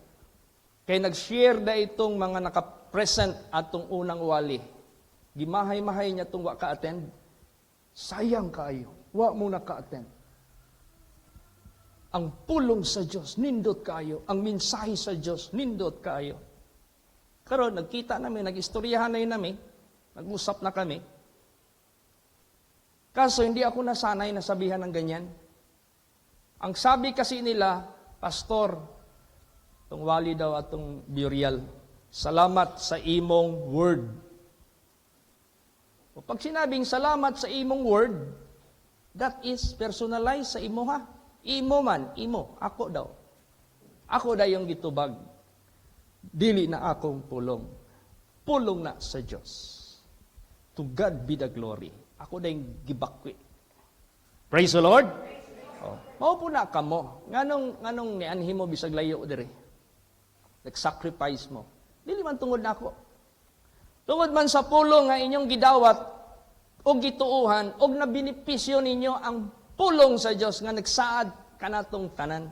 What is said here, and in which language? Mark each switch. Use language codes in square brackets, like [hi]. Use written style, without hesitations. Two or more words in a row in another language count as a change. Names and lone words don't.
[ceb] Kay nag-share da itong mga naka-present atong unang wali. Gimahay-mahay niya itong wa ka-attend. Sayang kayo. Wa mo na ka-attend. Ang pulong sa Diyos, nindot kayo. Ang mensahe sa Diyos, nindot kayo. Karon nagkita namin, nag-istoryahan na yun namin. [tl] Nag-usap na kami. Kaso hindi ako nasanay na sabihan ng ganyan. Ang sabi kasi nila, [ceb] Pastor, itong wali daw atong burial, salamat sa imong word. [tl] O pag sinabing [ceb] salamat sa imong word, [en] that is personalized [ceb] sa imo ha. Imo man, imo, ako daw. Ako daw yung gitubag. Dili na akong pulong. pulong na sa Dios. [en] To God be the glory. [ceb] Ako na yung gibakwi. [en] Praise the Lord. [ceb] Mao po na kamo. Nganong nianhi mo bisag layo diri. Nag-sacrifice mo. Dili man tungod nako. Tungod man sa pulong nga inyong gidawat o gituuhan o nabinipisyo ninyo ang pulong sa Dios nga nagsaad kanatong tanan.